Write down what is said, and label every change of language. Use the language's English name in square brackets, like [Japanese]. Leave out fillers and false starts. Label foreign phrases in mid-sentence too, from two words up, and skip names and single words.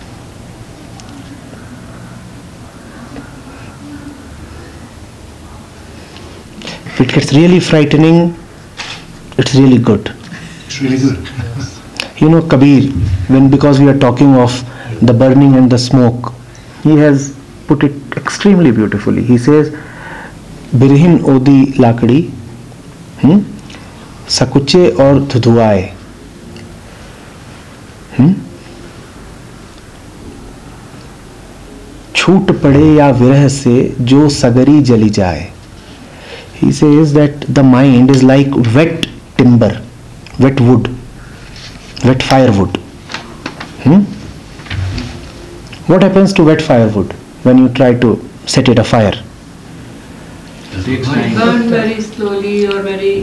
[English] If it gets really frightening, it's really good. It's really good. You know Kabir, because we are talking of the burning and the smoke, he has put it extremely beautifully. He says, [Hindi] बिरहिन ओदी लकड़ी, सकुचे और धुँधुआये. छूट पड़े या विरह से जो सगरी जली जाए. [English] He says that the mind is like wet timber, wet wood, wet firewood. What happens to wet firewood when you try to set it afire? It burns very slowly or very...